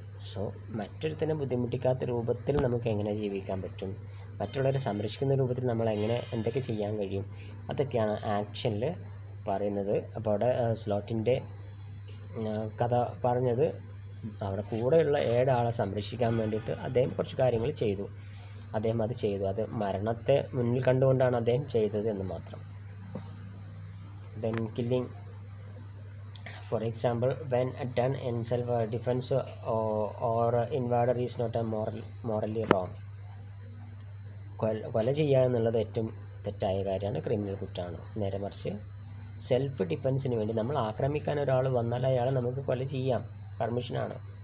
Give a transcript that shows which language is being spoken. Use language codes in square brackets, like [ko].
[ml] So മറ്റൊരുത്തനെ ബുദ്ധിമുട്ടിക്കാത്ത രൂപത്തിൽ നമുക്ക് എങ്ങനെ ജീവിക്കാൻ പറ്റും, മറ്റുള്ളവരെ സംരക്ഷിക്കുന്ന രൂപത്തിൽ നമ്മൾ എന്തൊക്കെ ചെയ്യാൻ കഴിയും, അതൊക്കെയാണ് ആക്ഷനിൽ പറയുന്നത്. അപ്പോൾ അവിടെ സ്ലോട്ടിൻ്റെ കഥ പറഞ്ഞത് അവിടെ കൂടെയുള്ള 7 ആളെ സംരക്ഷിക്കാൻ വേണ്ടിയിട്ട് അദ്ദേഹം കുറച്ച് കാര്യങ്ങൾ ചെയ്തു. അത് മരണത്തെ മുന്നിൽ കണ്ടുകൊണ്ടാണ് അദ്ദേഹം ചെയ്തത് എന്ന് മാത്രം. [en] Then killing. For example, when done in self-defense or invader is not a morally wrong. [ml] കൊല ചെയ്യുക എന്നുള്ളത് ഏറ്റവും തെറ്റായ കാര്യമാണ്, ക്രിമിനൽ കുറ്റമാണ്. നേരെ മറിച്ച് സെൽഫ് ഡിഫെൻസിന് വേണ്ടി നമ്മൾ ആക്രമിക്കാൻ ഒരാൾ വന്നാൽ അയാളെ നമുക്ക് കൊല ചെയ്യാം, പെർമിഷനാണ്.